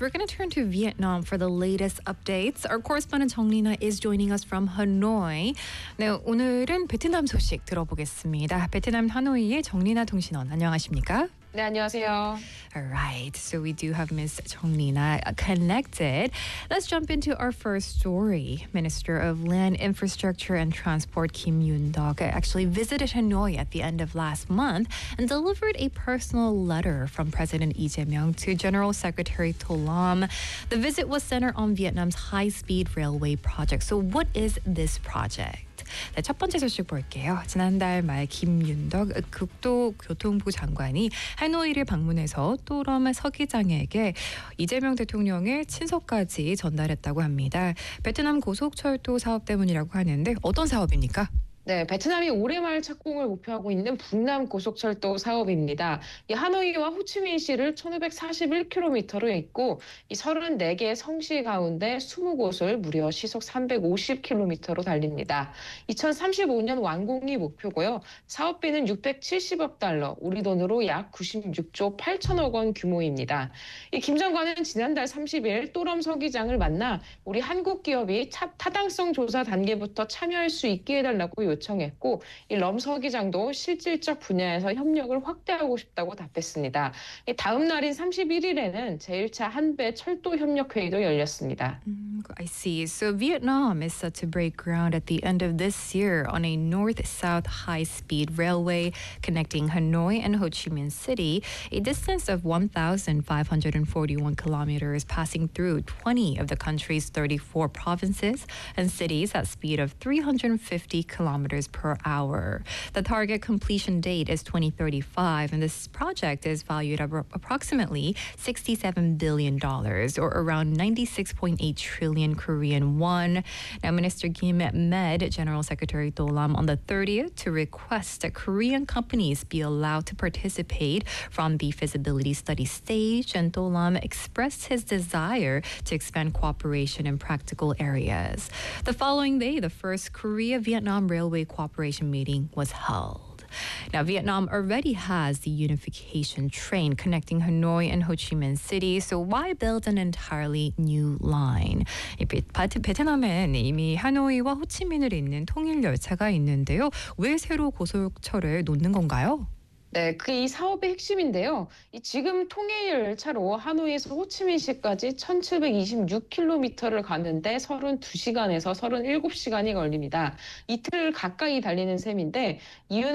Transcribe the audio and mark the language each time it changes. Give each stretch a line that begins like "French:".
English: We're going to turn to Vietnam for the latest updates. Our correspondent Hong Nina is joining us from Hanoi.
Korean: 네, 오늘은 베트남 소식 들어보겠습니다. 베트남 하노이의 정리나 통신원, 안녕하십니까? 네, 안녕하세요.
English: All right, so we do have Ms. Hong Nina connected. Let's jump into our first story. Minister of Land, Infrastructure and Transport Kim Yoon-dok actually visited Hanoi at the end of last month and delivered a personal letter from President Lee Jae-myung to General Secretary Tho Lam. The visit was centered on Vietnam's high-speed railway project. So what is this project?
Korean: 네, 첫 번째 소식 볼게요. 지난달 말 김윤덕 국토교통부 장관이 하노이를 방문해서 또럼 서기장에게 이재명 대통령의 친서까지 전달했다고 합니다. 베트남 고속철도 사업 때문이라고 하는데 어떤 사업입니까? 네, 베트남이 올해 말 착공을 목표하고 있는 북남 고속철도 사업입니다. 이 하노이와 호치민시를 1,541km로 잇고 이 34개 성시 가운데 20곳을 무려 시속 350km로 달립니다. 2035년 완공이 목표고요. 사업비는 670억 달러, 우리 돈으로 약 96조 8천억 원 규모입니다. 이 김 장관은 지난달 30일 또럼 서기장을 만나 우리 한국 기업이 타당성 조사 단계부터 참여할 수 있게 해달라고 요청했고 이 럼 서기장도 실질적 분야에서 협력을 확대하고 싶다고 답했습니다. 다음 날인 31일에는 제1차 한배 철도 협력 회의도 열렸습니다.
English: I see. So Vietnam is set to break ground at the end of this year on a north-south high-speed railway connecting Hanoi and Ho Chi Minh City, a distance of 1,541 kilometers passing through 20 of the country's 34 provinces and cities at speed of 350 kilometers per hour. The target completion date is 2035, and this project is valued at approximately $67 billion, or around 96.8 trillion Korean won. Now, Minister Kim met General Secretary Tho Lam on the 30th to request that Korean companies be allowed to participate from the feasibility study stage, and Tho Lam expressed his desire to expand cooperation in practical areas. The following day, the first Korea-Vietnam Railway Cooperation meeting was held. Now, Vietnam already has the unification train connecting Hanoi and Ho Chi Minh City. So why build an entirely new line?
Korean: 베트남은 이미 하노이와 호치민을 잇는 통일 열차가 있는데요. 왜 새로 고속철을 놓는 건가요? 네, 그게 이 사업의 핵심인데요. 이 지금 통일 열차로 하노이에서 호치민시까지 1726km를 가는데 32시간에서 37시간이 걸립니다. 이틀 가까이 달리는 셈인데 이유는